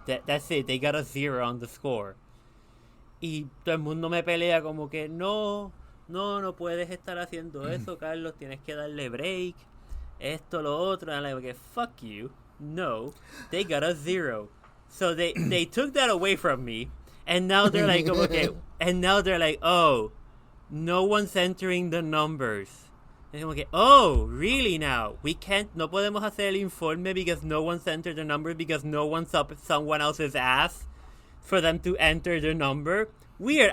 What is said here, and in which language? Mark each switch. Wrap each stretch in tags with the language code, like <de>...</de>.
<en>That's it, they got a 0 on the score.</en> <es>Y todo el mundo me pelea como que, no puedes estar haciendo eso, Carlos, tienes que darle break, esto, lo otro.</es> <en>And I'm like, fuck you, no, they got a 0. So they took that away from me, and now they're like, okay, and now they're like, oh, no one's entering the numbers. Es como que, oh, really now? No podemos hacer el informe because no one's entered the number because no one's up someone else's ass for them to enter the number? Weird.</en>